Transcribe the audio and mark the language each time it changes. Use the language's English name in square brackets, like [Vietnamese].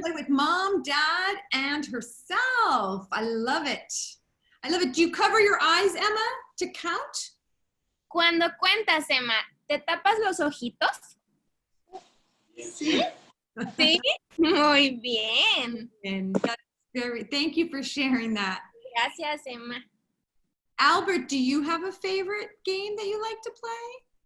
[English] play with mom, dad, and herself. I love it. I love it. Do you cover your eyes, Emma, to count? [Spanish] Cuando cuentas, Emma, ¿te tapas los ojitos? Sí. Sí. Muy bien. [English] And that's thank you for sharing that. [Spanish] Gracias, Emma. [English] Albert, do you have a favorite game that you like to play?